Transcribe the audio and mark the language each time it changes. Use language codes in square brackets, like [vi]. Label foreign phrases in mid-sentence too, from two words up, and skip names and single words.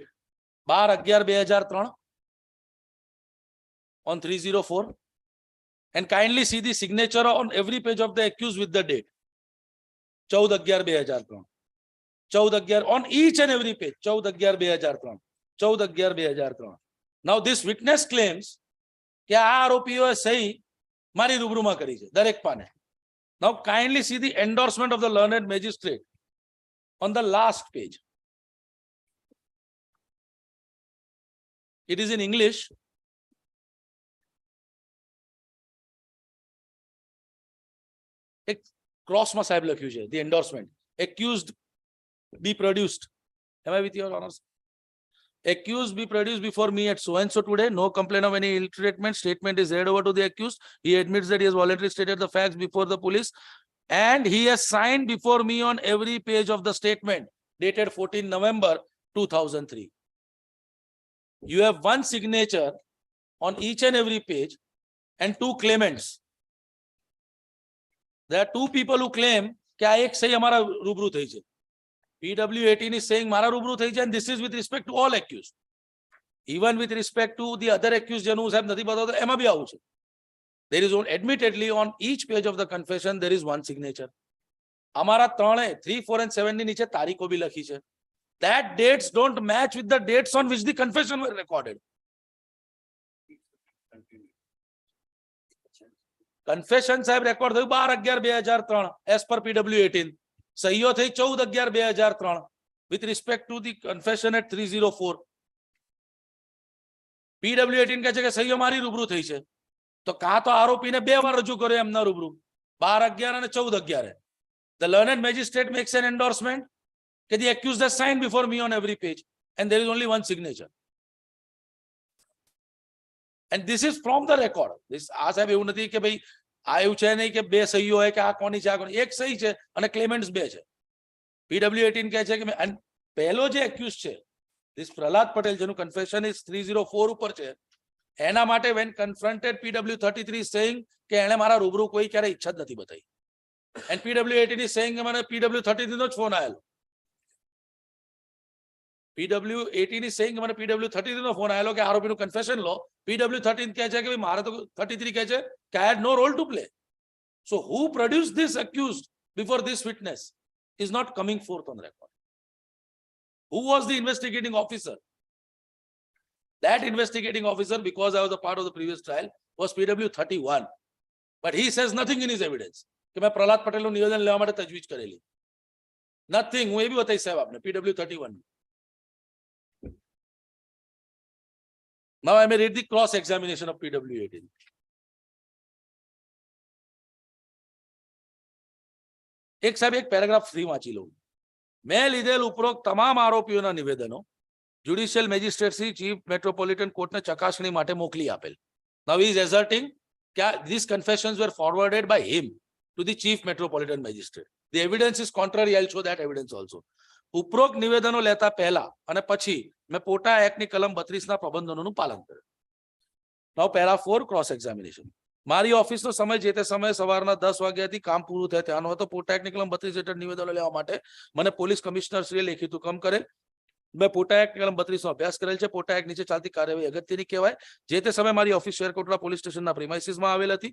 [en] 12/11/2003 on 304 and kindly see the signature on every page of the accused with the date. 14/11/2003. 14/11 on each and every page. 14/11/2003. 14/11/2003. Now this witness claims [gu] કે આ આરોપીઓએ સહી મારી રૂબરૂમાં કરી છે દરેક પાને. [en] Now kindly see the endorsement of the learned magistrate on the last page. It is in English. [gu] એક ક્રોસમાં સાહેબ લખ્યું છે [en] the endorsement. Accused be produced. Am I with your honors? Accused be produced before me at so and so today. No complaint of any ill treatment. Statement is read over to the accused. He admits that he has voluntarily stated the facts before the police and he has signed before me on every page of the statement dated 14 November 2003. You have one signature on each and every page and two claimants. There are two people who claim [gu] કે આ એક સહી અમારા રૂબરૂ થઈ છે. [en] PW18 is saying [gu] મારા રૂબરૂ થઈ છે [en] and this is with respect to all accused. Even with respect to the other accused [gu] જેનું સાહેબ નથી બતાવતો એમાં બી આવું છે. [en] There is admittedly on each page of the confession there is one signature. [gu] અમારા ત્રણે 3, 4 and 7 ની નીચે તારીખો બી લખી છે. [en] That dates don't match with the dates on which the confession were recorded. [gu] Confession સાહેબ રેકોર્ડ થયું 12/11/2003 [en] as per [gu] PW18. સહીઓ થઈ [en] 14/11/2003 with respect to the confession at 304. [gu] PW18 કહે છે કે સહીઓ મારી રૂબરૂ થઈ છે. તો કાં તો આરોપીને બે વાર રજૂ કર્યો એમના રૂબરૂ 12/11 અને 14/11. [en] The learned magistrate makes an endorsement that the accused has signed before me on every page and there is only one signature. And this is from the record. [gu] This આ સાહેબ એવું નથી કે ભાઈ આ એવું છે નહીં કે બે સહીઓ હોય કે આ કોની છે આ કોની. એક સહી છે અને ક્લેમેન્ટ્સ બે છે. PW18 કહે છે કે and પહેલો જે accused છે this પ્રહલાદ પટેલ જેનું [en] confession is [gu] 304 ઉપર છે એના માટે [en] when confronted PW33 is saying [gu] કે એણે મારા રૂબરૂ કોઈ ક્યારે ઈચ્છા જ નથી બતાવી. [en] And PW18 is saying [gu] કે મને PW33 નો જ ફોન આવેલો. [en] PW18 is saying [gu] કે મને PW33 નો ફોન આવેલો કે આરોપીનું કન્ફેશન લો. PW13 કહે છે કે ભાઈ મારે તો 33 કહે છે કે [en] I had no role to play. So who produced this accused before this witness is not coming forth on record. Who was the investigating officer? That investigating officer, because I was a part of the previous trial, was PW31. But he says nothing in his evidence. [gu] કે મેં પ્રહલાદ પટેલનું નિવેદન લેવા માટે તજવીજ કરેલી. Nothing. હું એ બી બતાવી સાહેબ આપને PW31. [en] Now I may read the cross examination of PW18. [gu] એક સાહેબ એક પેરેગ્રાફ 3 વાંચી લઉં. મેં લીધેલ ઉપરોક્ત તમામ આરોપીઓના નિવેદનો જ્યુડિશિયલ મેજિસ્ટ્રેટ શ્રી ચીફ મેટ્રોપોલિટન કોર્ટને ચકાસણી માટે મોકલી આપેલ. [en] Now he is asserting that these confessions were forwarded by him to the chief metropolitan magistrate. The evidence is contrary. I'll show that evidence also. [gu] ઉપરોક્ત નિવેદનો લેતા પહેલા અને પછી મેં પોટા એક્ટની કલમ 32 ના પ્રબંધોનું પાલન કર્યું. [en] Now para 4 cross examination. [gu] મારી ઓફિસનો સમય જે તે સમયે સવારના 10 વાગ્યાથી કામ પૂરું થાય ત્યાંનો હતો. પોટા એક્ટની કલમ 32 હેઠળ નિવેદનો લેવા માટે મને પોલીસ કમિશનર શ્રીએ લેખિત હુકમ કરેલ. મેં પોટા એક્ટ કલમ 32 નો અભ્યાસ કરેલ છે. પોટા એક્ટ નીચે ચાલતી કાર્યવાહી અગત્યની કહેવાય. જે તે સમયે મારી ઓફિસ શેરકોટડા પોલીસ સ્ટેશનના પ્રિમાઇસીસમાં આવેલ હતી.